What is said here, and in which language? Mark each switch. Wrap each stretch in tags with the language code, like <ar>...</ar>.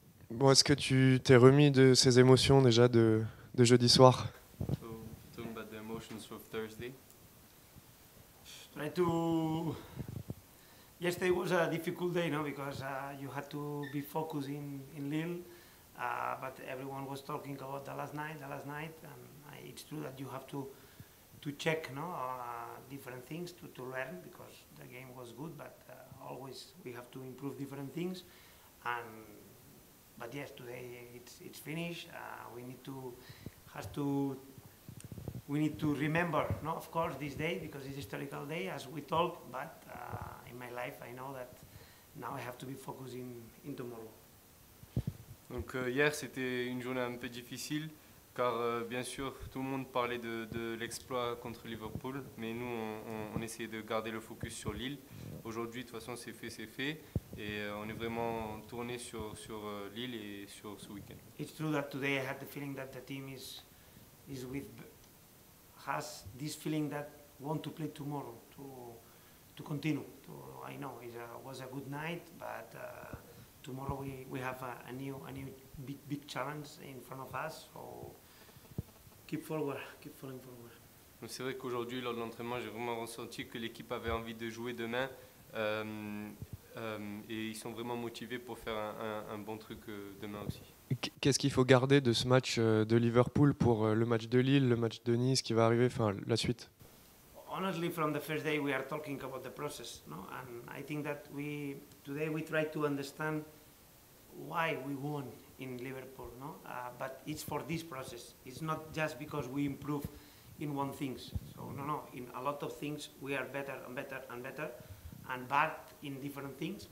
<fr>Bon, est-ce que tu t'es remis de ces émotions déjà de jeudi soir?</fr> <en>So, talking about the emotions of Thursday. Try to. Yesterday was a difficult day, no, because you had to be focused in Lille, but everyone was talking about the last night, and it's true that you have to check, no, different things to learn because the game was good, but always we have to improve different things, and but yes, today it's finished. We need to has to we need to remember, no, of course, this day because it's historical day as we talk. But in my life, I know that now I have to be focused in tomorrow.</en> <fr>Donc hier c'était une journée un peu difficile car bien sûr tout le monde parlait de l'exploit contre Liverpool, mais nous on essayait de garder le focus sur Lille. Aujourd'hui de toute façon c'est fait et on est vraiment tourné sur Lille et sur ce week-end.</fr> <en>It's true that today I had the feeling that the team is with has this feeling that want to play tomorrow to continue. I know it was a good night, but tomorrow we have a new big challenge in front of us. So keep forward, keep falling forward.</en> <fr>Donc c'est vrai qu'aujourd'hui lors de l'entraînement j'ai vraiment ressenti que l'équipe avait envie de jouer demain et ils sont vraiment motivés pour faire un bon truc demain aussi. Qu'est-ce qu'il faut garder de ce match de Liverpool pour le match de Lille, le match de Nice qui va arriver, enfin la suite?</fr> <en>Honestly, from the first day we are talking about the process, no? And I think that today we try to understand why we won in Liverpool, no? But it's for this process. It's not just because we improve in one things. So no, in a lot of things we are better and better and better, and bad in different things.</en>